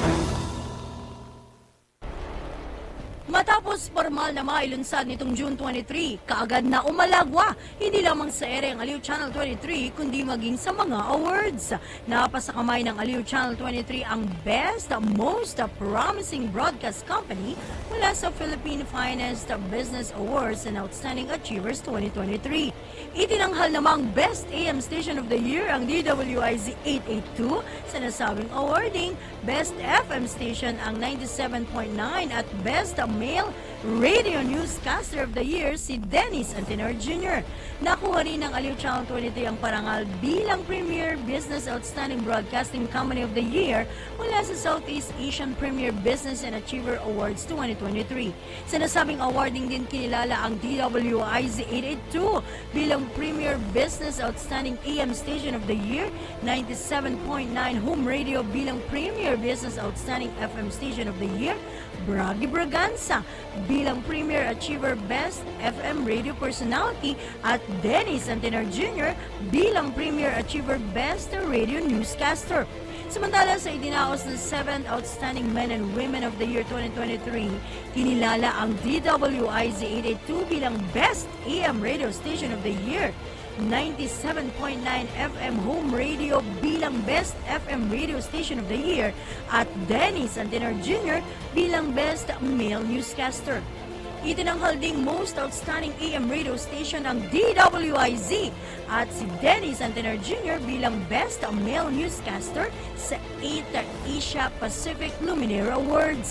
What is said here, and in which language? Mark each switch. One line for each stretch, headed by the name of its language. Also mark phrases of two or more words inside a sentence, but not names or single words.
Filipino: Matapos formal na mailunsad nitong June 23, kaagad na umalagwa, hindi lamang sa ere ang Aliw Channel 23, kundi maging sa mga awards. Napasakamay ng Aliw Channel 23 ang Best, Most Promising Broadcast Company mula sa Philippine Finest Business Awards and Outstanding Achievers 2023. Itinanghal namang Best AM Station of the Year ang DWIZ 882 sa nasabing awarding, Best FM Station ang 97.9 at Best Male Radio Newscaster of the Year si Dennis Antenor Jr. Nakuha rin ng Aliw Channel 23 ang parangal bilang Premier Business Outstanding Broadcasting Company of the Year mula sa Southeast Asian Premier Business and Achiever Awards 2023. Sa nasabing awarding din kinilala ang DWIZ 882 bilang Premier Business Outstanding AM Station of the Year, 97.9 Home Radio bilang Premier Business Outstanding FM Station of the Year, Bragi Braganza bilang Premier Achiever Best FM Radio Personality at Dennis Antenor Jr. bilang Premier Achiever Best Radio Newscaster. Samantala sa idinaos ng 7th Outstanding Men and Women of the Year 2023, kinilala ang DWIZ 882 bilang Best AM Radio Station of the Year, 97.9 FM Home Radio bilang Best FM Radio Station of the Year at Dennis Antenor Jr. bilang Best Male Newscaster. Itinanghal ding Most Outstanding AM Radio Station ang DWIZ at si Dennis Antenor Jr. bilang Best Male Newscaster sa 8th Asia Pacific Luminaire Awards.